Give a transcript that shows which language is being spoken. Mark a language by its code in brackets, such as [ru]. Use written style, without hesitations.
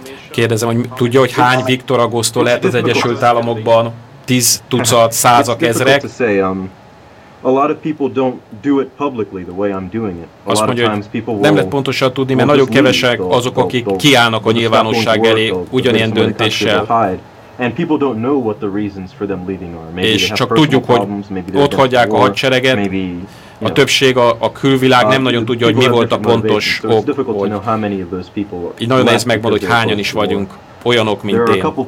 [hu] Kérdezem, hogy tudja, hogy hány Viktor Agosto lehet az Egyesült Államokban? 10 tucat, százak, ezrek? [en] a lot of people don't do it publicly the way I'm doing it. A lot of times people will. [hu] Nem lehet pontosan tudni, mert nagyon kevesek azok, akik kiállnak a nyilvánosság elé ugyanilyen döntéssel. [en] And people don't know what the reasons for them leaving are. Maybe [hu] és csak tudjuk, hogy ott hagyják a hadsereget. A többség, a külvilág nem nagyon tudja, hogy mi volt a pontos ok. Így nagyon nehéz megmondani, hogy hányan is vagyunk olyanok, mint én.